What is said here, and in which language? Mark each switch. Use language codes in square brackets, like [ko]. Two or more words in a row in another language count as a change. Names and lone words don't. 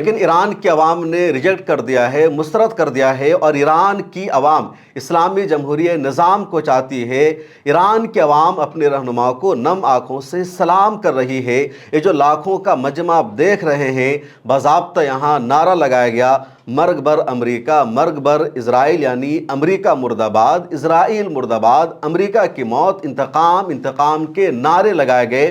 [ur] لیکن ایران کی عوام نے ریجیکٹ کر دیا ہے، مسترد کر دیا ہے، اور ایران کی عوام اسلامی جمہوری نظام کو چاہتی ہے. ایران کی عوام اپنے رہنما کو نم آنکھوں سے سلام کر رہی ہے. یہ جو لاکھوں کا مجمع آپ دیکھ رہے ہیں، باضابطہ یہاں نعرہ لگایا گیا، [fa] مرگ بر امریکہ، مرگ بر اسرائیل، [ur] یعنی امریکہ مرد آباد، اسرائیل مرد آباد، امریکہ کی موت، انتقام انتقام کے نعرے لگائے گئے.